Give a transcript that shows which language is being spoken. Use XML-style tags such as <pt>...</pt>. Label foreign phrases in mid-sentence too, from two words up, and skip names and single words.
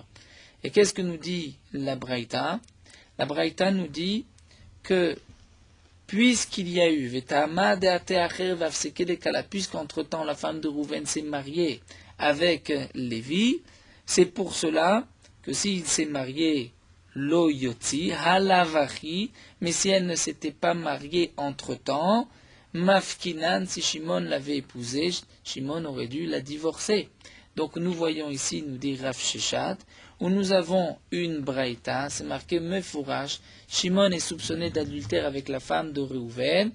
<fr>Et qu'est-ce que nous dit la Braïta? La Braïta nous dit que puisqu'il y a eu puisqu'entre-temps la femme de Rouven s'est mariée avec Lévi, c'est pour cela que s'il s'est marié</fr> <he>לא יוציא,</he> <fr>halavachi, mais si elle ne s'était pas mariée entre-temps, mafkinan, si Shimon l'avait épousée, Shimon aurait dû la divorcer. Donc nous voyons ici, nous dit Rav Sheshat, où nous avons une braïta, c'est marqué Mefourash, Shimon est soupçonné d'adultère avec la femme de Réhouven.</fr>